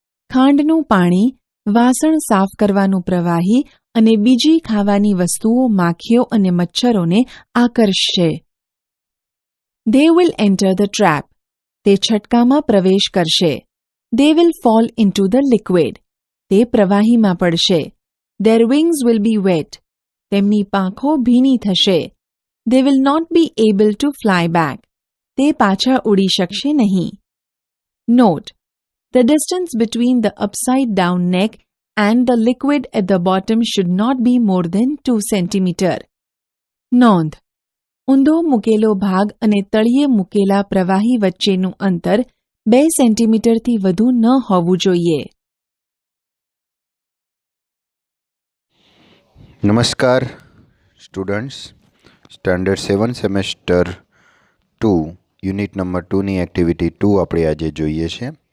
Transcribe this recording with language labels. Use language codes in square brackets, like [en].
[gu] ખાંડનું પાણી, વાસણ સાફ કરવાનું પ્રવાહી અને બીજી ખાવાની વસ્તુઓ માખીઓ અને મચ્છરોને આકર્ષશે. [en] They will enter the trap. [gu] તે છટકામાં પ્રવેશ કરશે. [en] They will fall into the liquid. [gu] તે પ્રવાહીમાં પડશે. [en] Their wings will be wet. [gu] તેમની પાંખો ભીની થશે. [en] They will not be able to fly back. [gu] તે પાછા ઉડી શકશે નહીં. [en] Note: the distance between the upside down neck and the liquid at the bottom should not be more than 2 cm. [gu] નોંધ: ઊંધો મૂકેલો ભાગ અને તળિયે મૂકેલા પ્રવાહી વચ્ચેનું અંતર 2 સેન્ટીમીટરથી વધુ ન હોવું જોઈએ. નમસ્કાર students, standard 7 semester 2 unit number 2ની activity 2 આપણે આજે જોઈએ છે.